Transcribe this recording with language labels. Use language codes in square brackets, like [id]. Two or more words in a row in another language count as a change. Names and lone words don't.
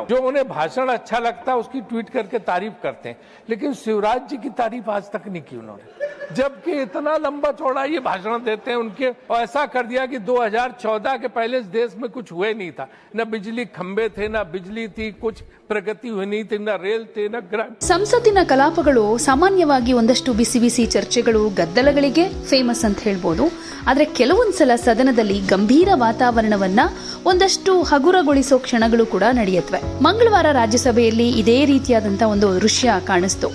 [hi] जो उन्हें भाषण अच्छा लगता है उसकी ट्वीट करके तारीफ करते हैं, लेकिन शिवराज जी की तारीफ आज तक नहीं की उन्होंने, जबकि इतना लंबा चौड़ा ये भाषण देते हैं उनके। और ऐसा कर दिया कि 2014 के पहले इस देश में कुछ हुए नहीं था, न बिजली खंबे थे, न बिजली थी, कुछ ಪ್ರಗತಿ नहीं थी, न रेल थे, न ग्राम। [kn] ಸಂಸತ್ತಿನ ಕಲಾಪಗಳು ಸಾಮಾನ್ಯವಾಗಿ ಒಂದಷ್ಟು ಬಿಸಿ ಬಿಸಿ ಚರ್ಚೆಗಳು, ಗದ್ದಲಗಳಿಗೆ ಫೇಮಸ್ ಅಂತ ಹೇಳ್ಬೋದು. ಆದರೆ ಕೆಲವೊಂದ್ಸಲ ಸದನದಲ್ಲಿ ಗಂಭೀರ ವಾತಾವರಣವನ್ನ ಒಂದಷ್ಟು ಹಗುರಗೊಳಿಸೋ ಕ್ಷಣಗಳು ಕೂಡ ನಡೆಯುತ್ತವೆ. ಮಂಗಳವಾರ ರಾಜ್ಯಸಭೆಯಲ್ಲಿ ಇದೇ ರೀತಿಯಾದಂತಹ ಒಂದು ದೃಶ್ಯ ಕಾಣಿಸ್ತು.